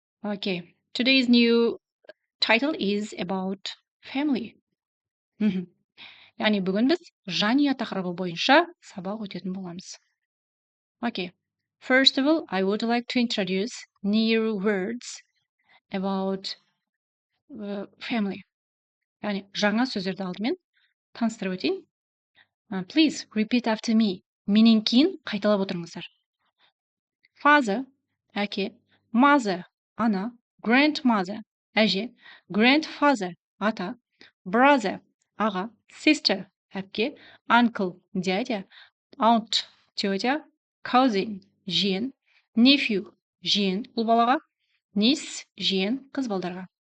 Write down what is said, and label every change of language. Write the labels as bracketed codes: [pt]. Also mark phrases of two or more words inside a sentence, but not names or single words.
[en] Okay. Today's new title is about family. [kk] яғни бүгін біз жанұя тақырыбы бойынша сабақ өтетін боламыз. [en] Okay. First of all, I would like to introduce new words about family. [kk] яғни жаңа сөздерді алдымен таныстырып өтейін. [en] Please repeat after me. [kk] Менен кейін қайталап отырыңыздар. Father, әке, mother, ана, grandmother, әже, grandfather, ата, brother, аға, sister, әпке, uncle, дядя, aunt, тетя, cousin, жиен, nephew, жиен, ұл балаға, niece, жиен, қыз балдарға.